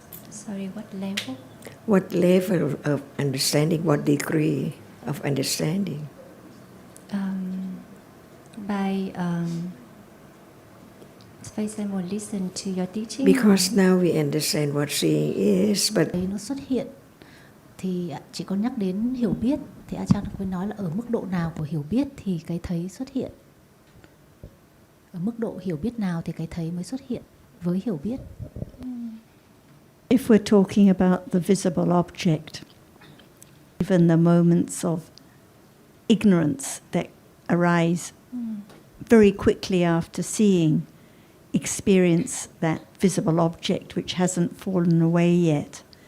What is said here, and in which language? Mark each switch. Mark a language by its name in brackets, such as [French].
[English] Sorry, what level? What level of understanding, what degree of understanding? By Space and will listen to your teaching. Because now we understand what seeing is, but [Vietnamese] Đấy nó xuất hiện thì chỉ có nhắc đến hiểu biết thì Ajahn Khuyên nói là ở mức độ nào của hiểu biết thì cái thấy xuất hiện. Ở mức độ hiểu biết nào thì cái thấy mới xuất hiện với hiểu biết. [English] If we're talking about the visible object, even the moments of ignorance that arise very quickly after seeing, experience that visible object which hasn't fallen away yet.